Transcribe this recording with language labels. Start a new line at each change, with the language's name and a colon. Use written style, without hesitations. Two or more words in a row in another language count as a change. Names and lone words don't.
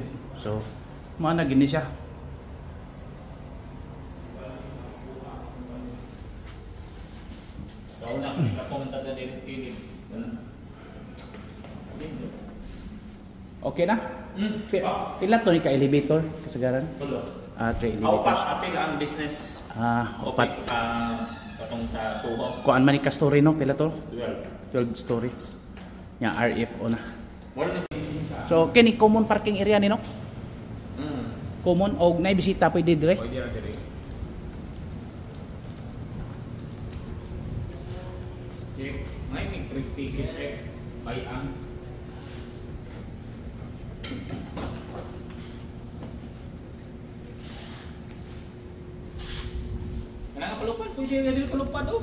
Cebuano: So mao na gini siya. Okay na? Pila to ni ka elevator kasagaran? Tulo.
English: 3 elevators.
Cebuano: Apil ang business. Upat. Patong sa Soho. Kuan man ni ka story no? Pila to? 12. 12 stories. Nya RFO na.
English: More than 16.
Cebuano: So kini
English: common parking area
Cebuano: ni no? Common og nay bisita pwede dire. Pwede ra dire. May
English: ticket check
Cebuano: by ang Kailangan palupad, pwede nga dito palupad oh.